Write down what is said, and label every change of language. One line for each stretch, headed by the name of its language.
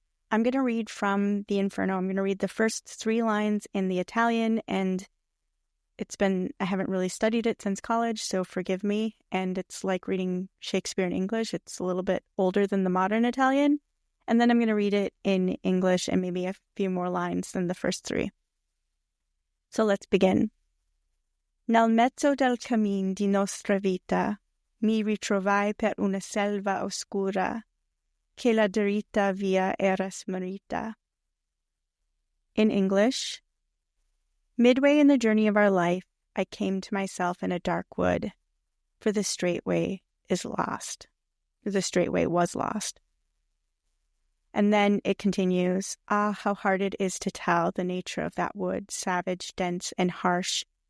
English: I'm going to read from the Inferno. I'm going to read the first 3 lines in the Italian, and I haven't really studied it since college, so forgive me. And it's like reading Shakespeare in English. It's a little bit older than the modern Italian. And then I'm going to read it in English and maybe a few more lines than the first 3. So let's begin.
Italian: Nel mezzo del cammin di nostra vita mi ritrovai per una selva oscura che la diritta via era smarrita.
English: In English, midway in the journey of our life, I came to myself in a dark wood, for the straight way is lost. The straight way was lost. And then it continues, how hard it is to tell the nature of that wood, savage, dense, and harsh.